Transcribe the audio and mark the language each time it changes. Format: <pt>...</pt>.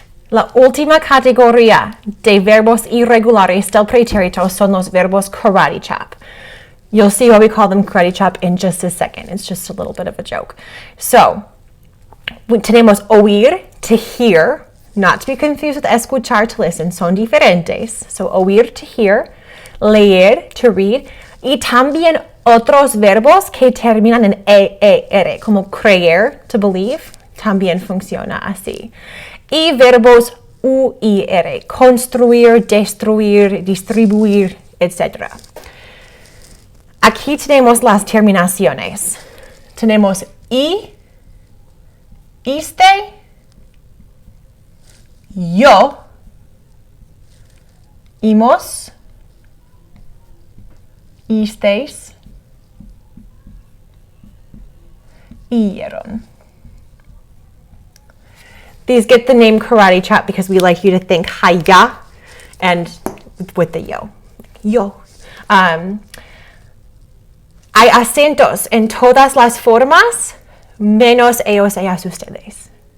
<es>La última categoría de verbos irregulares del pretérito son los verbos karate chop.</es> <en>You'll see why we call them karate chop in just a second. It's just a little bit of a joke. So,</en> <es>tenemos</es> <en>oír, to hear, not to be confused with escuchar, to listen.</en> <es>Son diferentes. So, oír,</es> <en>to hear,</en> <es>leer,</es> <en>to read,</en> <es>y también otros verbos que terminan en ER, como creer,</es> <en>to believe,</en> <es>también funciona así. Y verbos UIR, construir, destruir, distribuir, etc. Aquí tenemos las terminaciones. Tenemos iste, yo, imos, isteis, ieron.</es> <en>These get the name karate chop because we like you to think haya and with the yo.</en> <es>Yo. Hay acentos en todas las formas, menos ellos, ellas, ustedes.</es>